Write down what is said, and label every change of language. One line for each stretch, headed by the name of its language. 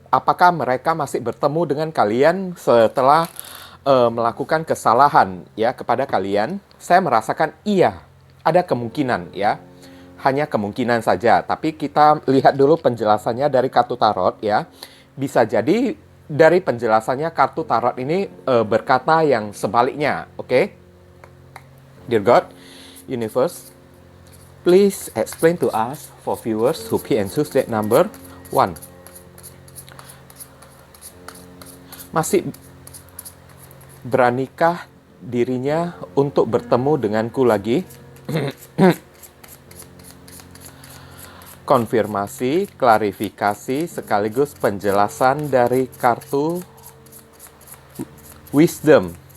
Indonesian: apakah mereka masih bertemu dengan kalian setelah melakukan kesalahan ya kepada kalian? Saya merasakan iya, ada kemungkinan ya. Hanya kemungkinan saja, tapi kita lihat dulu penjelasannya dari kartu tarot ya. Bisa jadi dari penjelasannya kartu tarot ini berkata yang sebaliknya, oke?
English: Dear God, Universe, please explain to us for viewers who pick and choose that number 1.
Indonesian: Masih beranikah dirinya untuk bertemu denganku lagi? Konfirmasi, klarifikasi, sekaligus penjelasan dari kartu Wisdom.